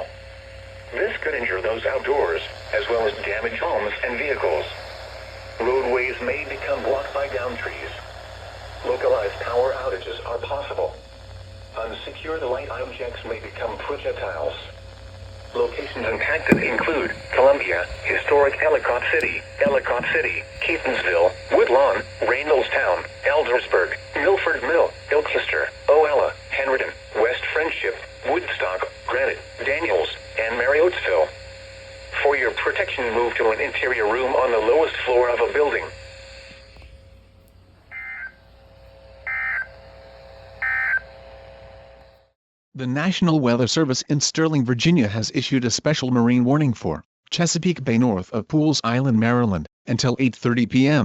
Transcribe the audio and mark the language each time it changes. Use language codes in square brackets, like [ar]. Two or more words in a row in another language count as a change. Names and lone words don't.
[en] This could injure those outdoors, as well as damage homes and vehicles. Roadways may become blocked by downed trees. Localized power outages are possible. Unsecured light objects may become projectiles. Locations impacted include Columbia, historic Ellicott City, Keatonsville, Woodlawn, Reynoldstown, Eldersburg, Milford Mill, Ilchester, Oella, Henryton, West Friendship, Woodstock, Granite, Daniels, and Marriottsville. For your protection, move to an interior room on the lowest floor of a building. The National Weather Service in Sterling, Virginia has issued a special marine warning for Chesapeake Bay north of Pools Island, Maryland, until 8:30 p.m.